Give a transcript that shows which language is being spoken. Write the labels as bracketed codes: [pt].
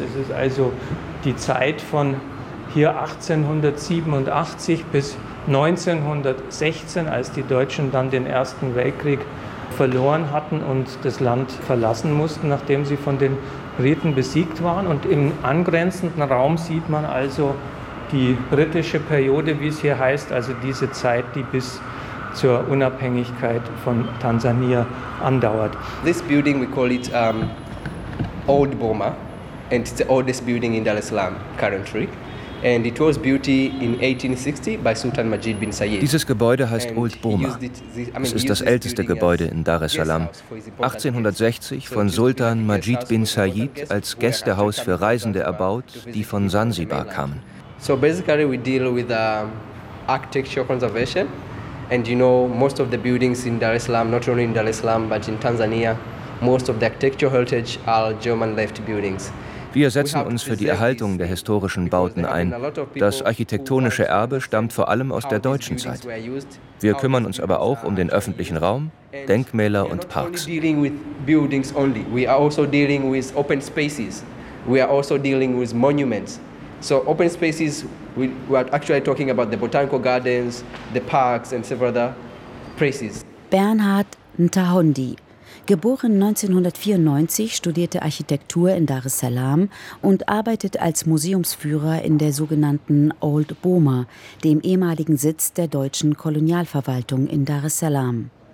[de] Es ist also die Zeit von hier 1887 bis 1916, als die Deutschen dann den Ersten Weltkrieg verloren hatten und das Land verlassen mussten, nachdem sie von den Briten besiegt waren. Und im angrenzenden Raum sieht man also die britische Periode, wie es hier heißt, also diese Zeit, die bis zur Unabhängigkeit von Tansania andauert. [en] This building we call it Old Boma, and it's the oldest building in Dar es Salaam currently. And it was built in 1860 by Sultan Majid bin Sayed. [de] Dieses Gebäude heißt Old Boma. Es ist das älteste Gebäude in Dar es Salaam. 1860 von Sultan Majid bin Sayed als Gästehaus für Reisende erbaut, die von Sansibar kamen. [en] So basically we deal with architectural conservation. And you know, most of the buildings in Dar es Salaam, not only in Dar es Salaam, but in Tanzania, most of the architectural heritage are German-left buildings. [de] Wir setzen uns für die Erhaltung der historischen Bauten ein. Das architektonische Erbe stammt vor allem aus der deutschen Zeit. Wir kümmern uns aber auch um den öffentlichen Raum, Denkmäler und Parks. [en] We are not only dealing with buildings only. We are also dealing with open spaces. We are also dealing with monuments. So open spaces, we are actually talking about the botanical gardens, the parks and several other places. [de] Bernhard Netahondi, geboren 1994, studierte Architektur in Dar es Salaam und arbeitet als Museumsführer in der sogenannten Old Boma, dem ehemaligen Sitz der deutschen Kolonialverwaltung in Dar es Salaam.